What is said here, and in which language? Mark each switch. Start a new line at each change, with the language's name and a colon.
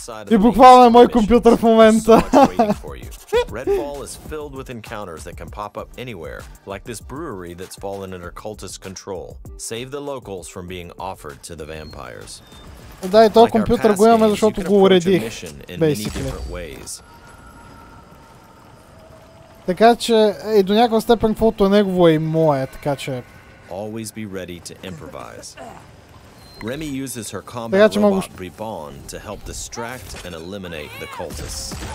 Bulgarian: И буквално е мой компютър в момента.
English: Redfall is filled with encounters that can pop up anywhere, like this brewery that's fallen under cultist control. Save the locals from being offered to the vampires.
Bulgarian: Да, и този компютър го имаме, защото го уредих,
English: basically.
Bulgarian: Така че, и до някаква степен, каквото е негово е и мое, така че...
English: Always be ready to improvise. Remy uses her combat robot Bribon to help distract and eliminate the cultists.